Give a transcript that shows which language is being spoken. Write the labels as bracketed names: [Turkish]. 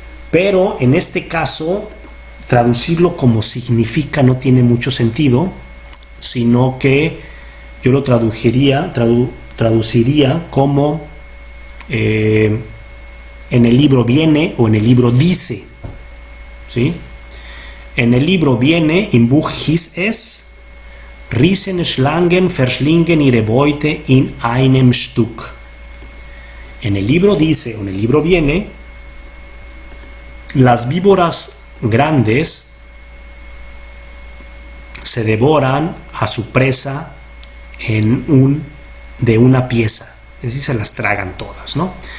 [Spanish] Pero en este caso, traducirlo como significa no tiene mucho sentido, sino que yo lo traduciría como en el libro viene o en el libro dice. ¿Sí? En el libro viene, [German] im Buch hieß es, Riesen Schlangen verschlingen ihre Beute in einem Stück. [Spanish] En el libro dice o en el libro viene, las víboras grandes se devoran a su presa de una pieza, es decir, se las tragan todas, ¿no?